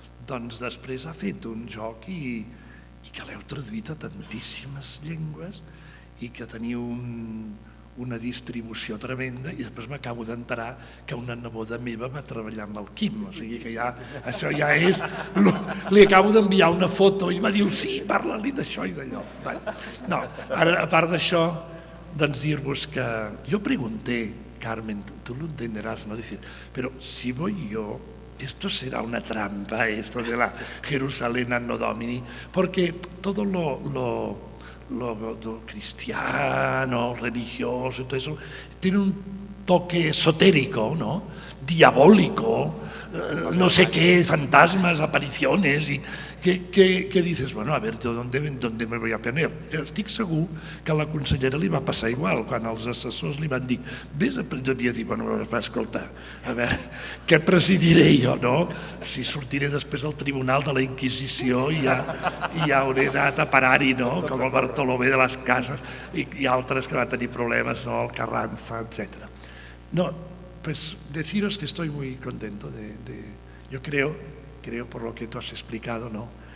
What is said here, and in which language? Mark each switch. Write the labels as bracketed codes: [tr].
[ca] doncs després ha fet un joc i que l'heu traduït a tantíssimes llengües i que teniu una distribució tremenda, i després m'acabo d'enterar que una neboda meva va treballar amb el Quim, o sigui que això ja és... Li acabo d'enviar una foto i m'ha dit, sí, parla-li d'això i d'allò. No, ara, a part d'això, doncs dir-vos que... [es] Jo pregunté, Carmen, tú lo entenderás, ¿no? Decir, pero si voy yo, esto será una trampa, esto de la Jerusalén Anno Domini, porque todo lo cristiano, religioso, todo eso, tiene un toque esotérico, ¿no? Diabólico, no sé qué, fantasmas, apariciones, y que dices, bueno, a ver, ¿dónde me voy a poner? [ca] Estic segur que a la consellera li va passar igual, quan els assessors li van dir, devia dir, bueno, va escoltar, a veure, què presidiré jo, no? Si sortiré després al tribunal de la Inquisició i ja hauré anat a parar-hi, no? Com el Bartolomé de les Cases i altres que va tenir problemes, no? El Carranza, etc. [es] No, pues deciros que estoy muy contento yo creo, por lo que tú has explicado, ¿no?